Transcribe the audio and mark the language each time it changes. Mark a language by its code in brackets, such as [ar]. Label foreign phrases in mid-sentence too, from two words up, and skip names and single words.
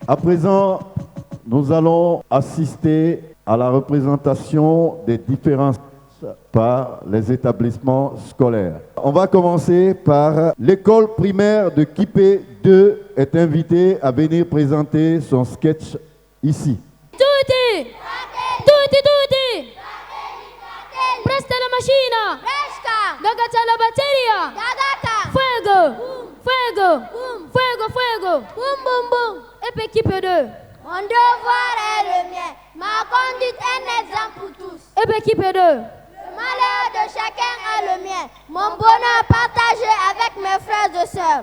[fr] À présent, nous allons assister à la représentation des différents par les établissements scolaires. On va commencer par l'école primaire de Kipé 2 est invitée à venir présenter son sketch ici. [it] Tutti! Tutti, tutti! Presta la macchina! Dagata la batteria! [es] Fuego! Fuego! Fuego, fuego! [fr] Boum, boum, boum! Et puis Kipé 2. Mon devoir est le mien. Ma conduite est un exemple pour tous. Et puis Kipé 2. Le malheur de chacun est le mien. Mon bonheur partagé avec mes frères et sœurs.